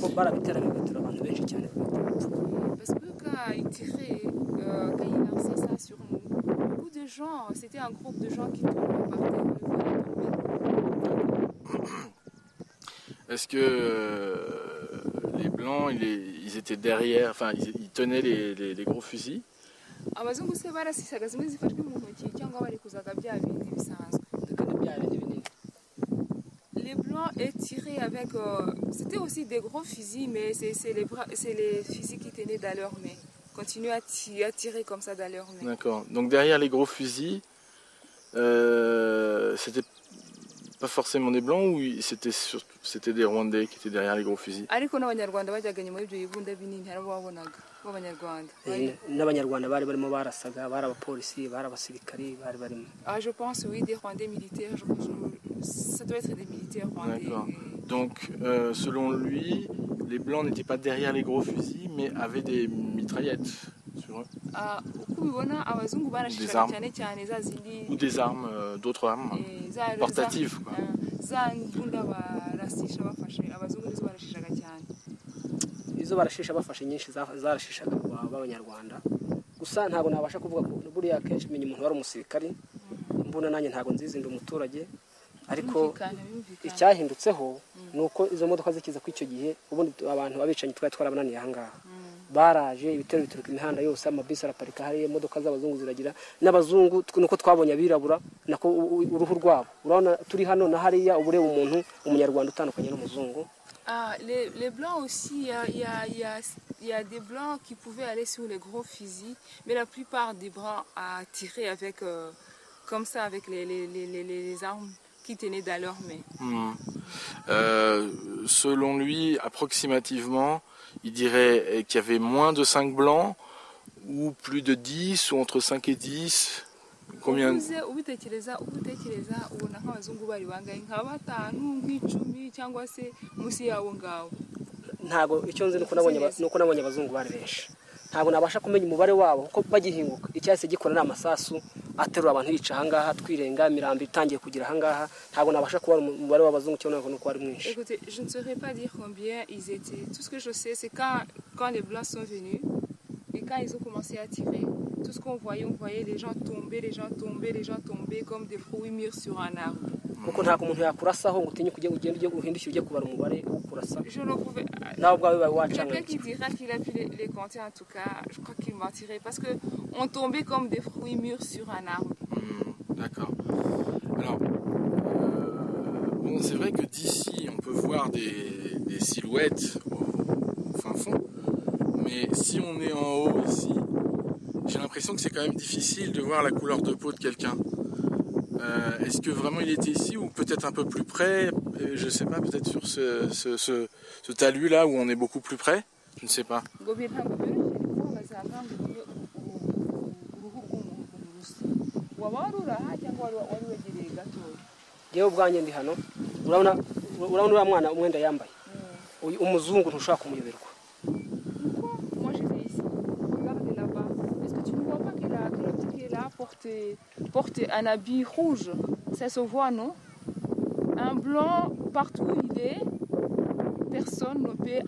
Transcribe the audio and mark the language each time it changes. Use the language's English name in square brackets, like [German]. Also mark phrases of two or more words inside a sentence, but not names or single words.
[French] Parce que quand ils tiraient, quand ils lançaient ça sur nous, beaucoup de gens, c'était un groupe de gens qui tombaient par terre, on le voyait tomber. Est-ce que les blancs, ils étaient derrière, enfin ils tenaient les gros fusils? [Kinyarwanda] Abazungu se barasisaga zimwe zifashwe mu ntoki cyangwa bari kuzaga bya bindi bisanzwe. [French] Les blancs tiraient avec, c'était aussi des gros fusils, mais c'est les fusils qui tenaient dans leurs mains. Continuaient à tirer comme ça dans leurs mains. D'accord. Donc derrière les gros fusils, c'était pas forcément des blancs ou c'était des Rwandais qui étaient derrière les gros fusils? [Kinyarwanda] Ariko n'abanyarwanda bajyaga nyuma y'ibyo bibunda binini hari ababonaga b'abanyarwanda. N'abanyarwanda bari barimo barasaga bari abapolisi bari abasirikari bari barimo. [French] Ah, je pense oui, des Rwandais militaires, ça doit être des militaires rwandais. D'accord. Donc selon lui, les blancs n'étaient pas derrière les gros fusils mais avaient des mitraillettes sur eux. Des armes. Ou des armes, d'autres armes portatives quoi. [Kinyarwanda] Izo barashisha bafashe nyinshi zarashishaga b'abanyarwanda gusa ntabwo nabasha kuvuga ko buriya kenshi menya umuntu wari umusirikari mbona nanjye ntabwo nzizi ndi umuturage ariko icyahindutseho nuko izo modoka zikiza ku icyo gihe ubundi abantu abicanyi twari twarabananiye aha ngaha baraje ibitero bituruka imihanda yose, amabisi araparika hariya, imodoka z'abazungu ziragira, n'abazungu nuko twabonye abirabura nako uruhu rwabo, urabona turi hano na hariya ubureba umuntu umunyarwanda utandukanye n'umuzungu. [French] Ah, les blancs aussi, il y a des blancs qui pouvaient aller sur les gros fusils, mais la plupart des blancs à tirer avec, comme ça, avec les armes qui tenaient dans leurs mains. Selon lui, approximativement, il dirait qu'il y avait moins de 5 blancs, ou plus de 10, ou entre 5 et 10. Combien? [Kinyarwanda] Ntago icyo nzi nuko nabonye abazungu bari benshi, ntabwo nabasha kumenya umubare wabo kuko bagihinguka icyahise gikora n'amasasu aterura abantu yica ahangaha twirenga imirambi itangiye kugira ahangaha, ntabwo nabasha kubara umubare w'abazungu cyangwa nuko ari mwinshi. [French] Écoutez, je ne saurais pas dire combien ils étaient. Tout ce que je sais, c'est quand les blancs sont venus et quand ils ont commencé à tirer, tout ce qu'on voyait, on voyait les gens tomber comme des fruits mûrs sur un arbre. [Kinyarwanda] Kuko ntabwo umuntu yakurasaho ngo utinye kujya ugende uhindukire ujye kubara umubare wo kurasa. [French] Je ne pouvais. Quelqu'un qui dira qu'il a pu les compter, en tout cas, je crois qu'il mentirait parce que on tombait comme des fruits mûrs sur un arbre. D'accord. Alors, bon, c'est vrai que d'ici, on peut voir des silhouettes au fin fond, mais si on est en haut ici, j'ai l'impression que c'est quand même difficile de voir la couleur de peau de quelqu'un. Est-ce que vraiment il était ici ou peut-être un peu plus près? Je ne sais pas, peut-être sur ce talus là où on est beaucoup plus près? Je ne sais pas. [Kinyarwanda] Yewe ubwanjye ndi hano, urabona uriya mwana umwenda yambaye umuzungu ntushaka kumuyoberwa. [French] Moi j'étais ici, regardez là-bas. Est-ce que tu ne vois pas qu'elle a porté un habit rouge? Ça se voit, non? Un blanc, partout où il est, personne ne peut.